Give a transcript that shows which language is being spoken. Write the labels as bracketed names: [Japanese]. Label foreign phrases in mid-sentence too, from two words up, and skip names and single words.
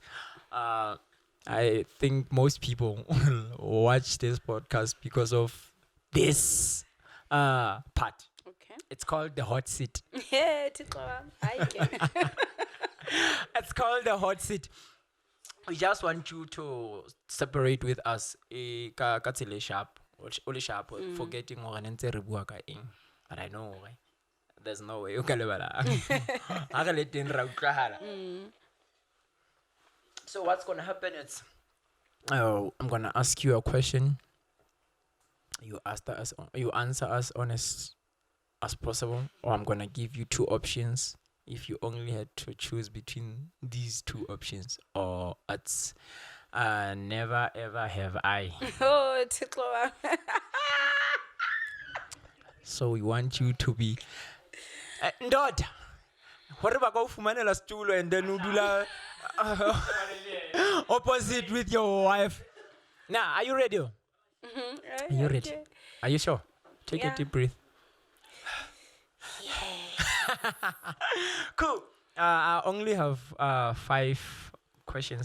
[English] I think most people watch this podcast because of this part. Okay. It's called the hot seat. Yeah, It's called the hot seat. We just want you to separate with us [Southern Sotho] ka tsela [English] sharp, forgetting or [Southern Sotho] ntse re bua ka eng. [English] But I know there's no way you can lebala. So what's gonna happen is I'm gonna ask you a question. You answer us honest as possible, or I'm gonna give you two options. If you only had to choose between these two options, or it's never ever have I. Oh, So we want you to be ndoda. [Southern Sotho] Hore ba ka o fumanela stulo [English] and then [Southern Sotho] udula [English] opposite with your wife. Now, are you ready? Are you ready? Are you sure? Take a deep breath. Cool. I only have 5 questions.